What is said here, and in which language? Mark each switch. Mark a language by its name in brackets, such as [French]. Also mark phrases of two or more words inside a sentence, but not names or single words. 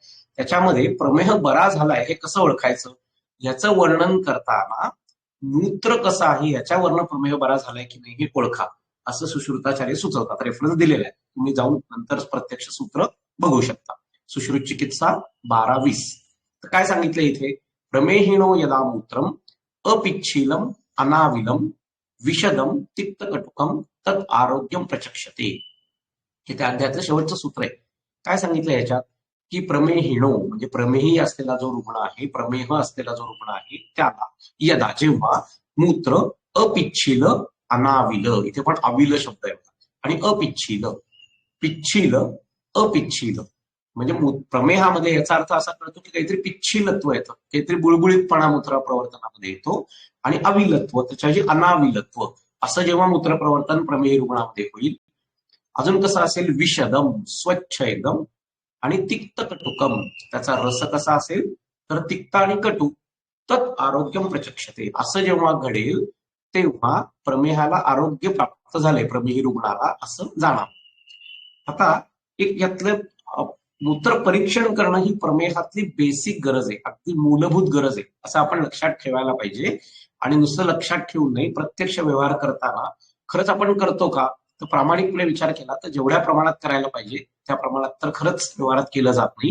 [Marathi] त्याच्यामध्ये प्रमेह बरा झालाय हे कसं ओळखायचं याचं वर्णन करताना मूत्र कसं आहे याच्यावरनं प्रमेह बरा झालाय की नाही हे ओळखा, असं सुश्रुताचार्य सुचवतात. रेफरन्स दिलेला आहे, तुम्ही जाऊन नंतर प्रत्यक्ष सूत्र बघू शकता. सुश्रुत चिकित्सा 12-20. तर काय सांगितलं इथे, [Sanskrit] प्रमेहिणो यदा मूत्रम अपिच्छीलम अनाविलम विषदम तिक्तकटुकम तत् आरोग्यम प्रचक्षते. [Marathi] हे त्या अध्यायातलं शेवटचं सूत्र आहे. काय सांगितलं याच्यात, की प्रमेहिणो म्हणजे प्रमेही असलेला जो रुग्ण आहे, प्रमेह असलेला जो रुग्ण आहे त्याला यदा जेव्हा मूत्र अपिच्छील अनाविल, इथे पण अविल शब्द आहे आणि अपिच्छील, पिच्छील अपिच्छील म्हणजे प्रमेहामध्ये याचा अर्थ असा कळतो की काहीतरी पिच्छीलत्व येतं, काहीतरी बुळबुळीतपणा मूत्र प्रवर्तनामध्ये येतो. आणि अविलत्व त्याच्याऐवजी अनाविलत्व असं जेव्हा मूत्र प्रवर्तन प्रमेही रुग्णामध्ये होईल. अजून कसं असेल, विषदम स्वच्छ एकदम आणि [Sanskrit] तिक्त कटुकम, [Marathi] त्याचा रस कसा असेल तर तिक्त आणि कटू. [Sanskrit] तत् आरोग्यम प्रचक्षते, [Marathi] असं जेव्हा घडेल तेव्हा प्रमेहाला आरोग्य प्राप्त झाले, प्रमेही रुग्णाला असं जाणार. आता एक यातलं मूत्र परीक्षण करणं ही प्रमेहातली बेसिक गरज आहे, अगदी मूलभूत गरज आहे, असं आपण लक्षात ठेवायला पाहिजे. आणि नुसतं लक्षात ठेवून नाही, प्रत्यक्ष व्यवहार करताना खरंच आपण करतो का, तर प्रामाणिकपणे विचार केला तर जेवढ्या प्रमाणात करायला पाहिजे त्या प्रमाणात तर खरंच व्यवहारात केलं जात नाही.